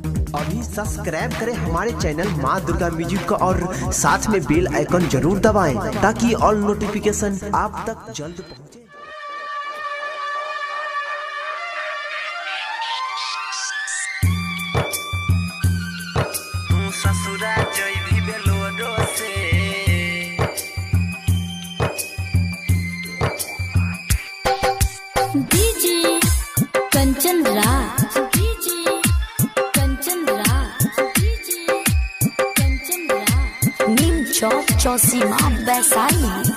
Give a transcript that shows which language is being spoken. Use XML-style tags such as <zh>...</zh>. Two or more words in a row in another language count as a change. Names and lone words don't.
<hi>अभी सब्सक्राइब करें हमारे चैनल माँ दुर्गा म्यूजिक को और साथ में</hi> <en>bell icon</en> <hi>जरूर दबाएं ताकि</hi> <en>all notification</en> <hi>आप तक जल्द पहुंचे। ससुरा जय भी बेलोडो से डीजे कंचन राज, डीजे कंचन राज, डीजे कंचन राज, नीम चौक चौसीमा वैशाली।</hi>